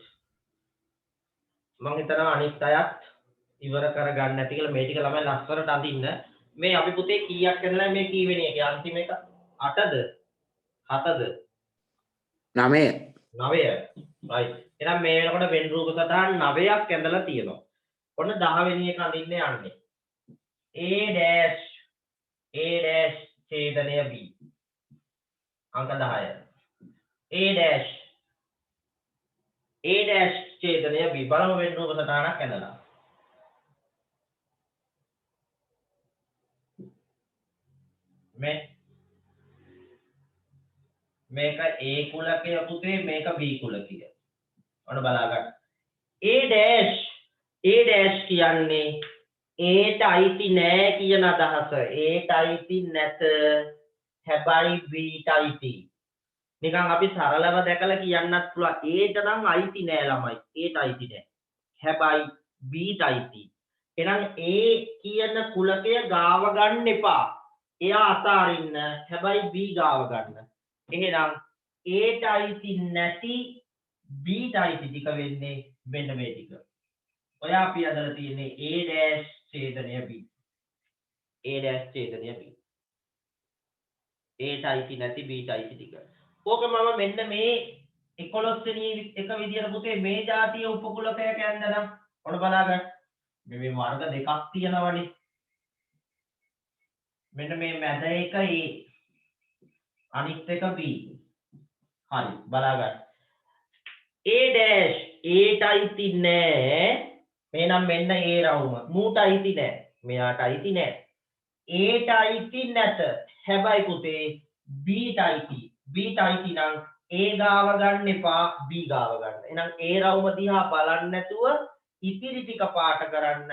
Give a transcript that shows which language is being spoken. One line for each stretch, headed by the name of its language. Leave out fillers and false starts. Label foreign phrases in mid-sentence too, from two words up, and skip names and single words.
Sinhala: මම හිතනවා අනිත් අයත් ඉවර කරගන්න නැති කියලා මේ ටික ළමයි ලස්සනට අඳින්න. මේ අපි පුතේ කීයක් ඇදලා මේ කීවෙනි එකේ අන්තිම එක 8ද 7ද 9. 9යි. right. එහෙනම් මේ වෙනකොට වෙන් රූප සටහන් 9ක් ඇඳලා තියෙනවා. ඔන්න 10 වෙනි එක අඳින්න යන්නේ. A dash ඡේදනය B. අංක 10. A dash ඡේදනය B. බලමු වෙන් රූප සටහනක් ඇඳලා. මේක A කුලකය පුතේ මේක B කුලකය. ඔන්න බලා ගන්න. A dash කියන්නේ Aට අයිති නෑ කියන අදහස. Aට අයිති නැත. හැබැයි Bට අයිති. නිකන් අපි සරලව දැකලා කියන්නත් පුළුවන්. Aට නම් අයිති නෑ ළමයි. Aට අයිති නෑ. හැබැයි Bට අයිති. එහෙනම් A කියන කුලකය ගාව ගන්න එපා. එයා අතාරින්න. හැබැයි B ගාව ගන්න. එහෙනම් Aට අයිති නැති Bට අයිති ටික වෙන්නේ මෙන්න මේ ටික. ඔය අපි අදලා තියෙන්නේ A dash ඡේදනය B. A dash ඡේදනය B. Aට අයිති නැති Bට අයිති ටික. ඕක මම මෙන්න මේ 11 වෙනි එක විදියට පුතේ මේ જાතිය උපකුලකයක් යන්නනම් ඔන්න බලා ගන්න. මේ වර්ග දෙකක් තියෙනවනේ. මෙන්න මේ මැද එක A අනිත් එක B. හරි බලා ගන්න. A dash Aට අයිති නෑ. එහෙනම් මෙන්න A රවුම. මූට අයිති නෑ. මෙයාට අයිති නෑ. Aට අයිති නැත. හැබැයි පුතේ Bට අයිති. Bට අයිති නම් A ගාව ගන්න එපා B ගාව ගන්න. එහෙනම් A රවුම දිහා බලන්න නැතුව ඉතිරි ටික පාට කරන්න.